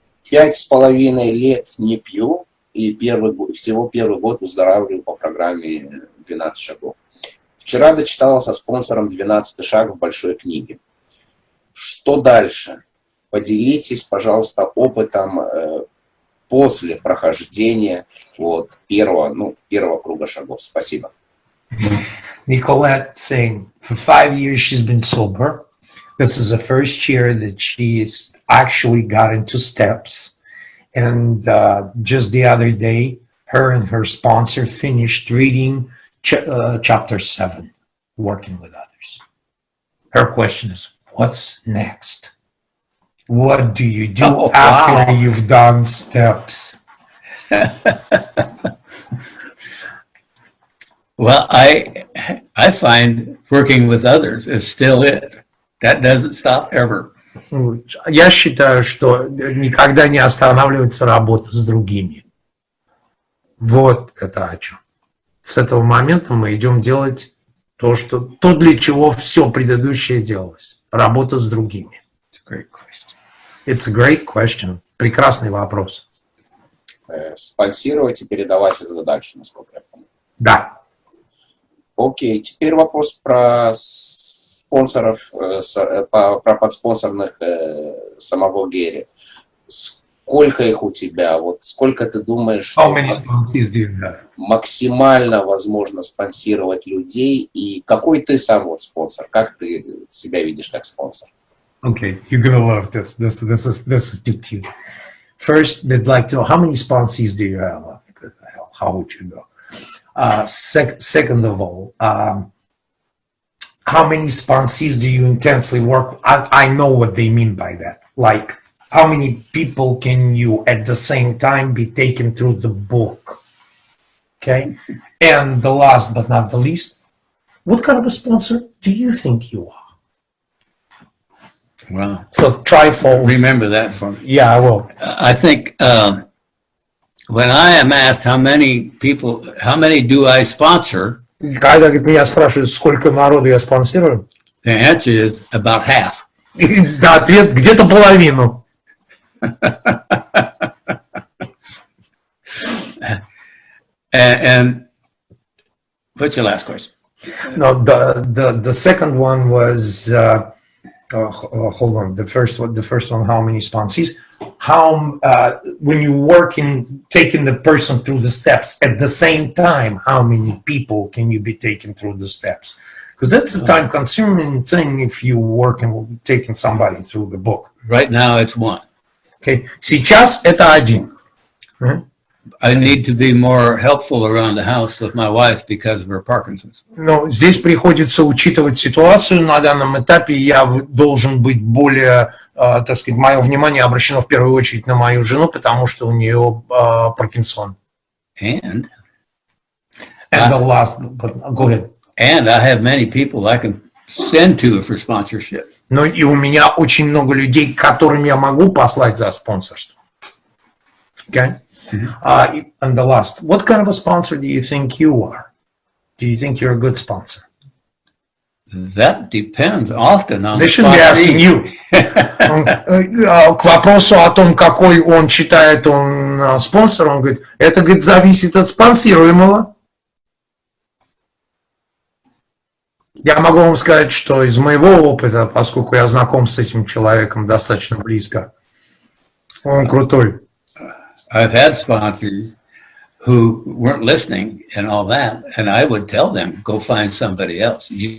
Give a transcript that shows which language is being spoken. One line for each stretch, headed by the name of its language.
Russian: 5,5 лет не пью, и всего первый год выздоравливаю по программе 12 шагов. Вчера дочитала со спонсором 12 шаг в большой книге. Что дальше? Поделитесь, пожалуйста, опытом после прохождения первого круга шагов. Спасибо.
English: Nicolette saying, for 5 years she's been sober. This is the first year that she's actually got into steps. And just the other day, her and her sponsor finished reading chapter 7, Working with Others. Her question is, what's next? What do you do after you've done steps? Well, I find working with others is still it. That doesn't stop ever.
Russian: Я считаю, что никогда не останавливается работа с другими. Вот это о чем. С этого момента мы идем делать то, для чего все предыдущее делалось. Работа с другими.
English: It's a great question. It's a great question.
Russian: Прекрасный вопрос. Спонсировать и передавать это дальше, насколько я помню. Да. Окей, теперь вопрос про спонсоров, про подспонсорных самого Гэри. Сколько их у тебя? Вот сколько ты думаешь, что максимально возможно спонсировать людей? И какой ты сам вот спонсор? Как ты себя видишь как спонсор?
English: Okay, you're gonna love this. This is too cute. First, they'd like to know how many sponsees do you have? How would you go? Second of all, how many sponsees do you intensely work with? I know what they mean by that. Like, how many people can you at the same time be taken through the book? Okay. And the last but not the least, what kind of a sponsor do you think you are? Wow. So trifold. Remember that for me. Yeah, I will. I think when I am asked how many do I sponsor,
Russian: Когда меня спрашивают, сколько народу я спонсирую,
English: the answer is about half.
Russian: да, ответ где-то половину.
English: And what's your last question? No, the second one was hold on. The first one, how many sponsees? How when you work in taking the person through the steps at the same time, how many people can you be taken through the steps? Because that's a time-consuming thing if you work in taking somebody through the book. Right now, it's one.
Russian: Okay. Сейчас это один.
English: I need to be more helpful around the house with my wife because of her Parkinson's.
Russian: Но здесь приходится учитывать ситуацию на данном этапе. Я должен быть более, так сказать, мое внимание обращено в первую очередь на мою жену, потому что у нее Паркинсон.
English: And the last, go ahead. And I have many people I can send to for sponsorship. Но и у меня очень много людей, которым я могу послать за спонсорство. Okay? And the last, what kind of a sponsor do you think you are? Do you think you're a good sponsor? That depends often on They shouldn't be asking you.
Russian: К вопросу о том, какой он считает он спонсор, он говорит, это, говорит, зависит от спонсируемого. Я могу вам сказать, что из моего опыта, поскольку я знаком с этим человеком достаточно близко, он крутой.
English: I've had sponsors who weren't listening and all that, and I would tell them, go find somebody else.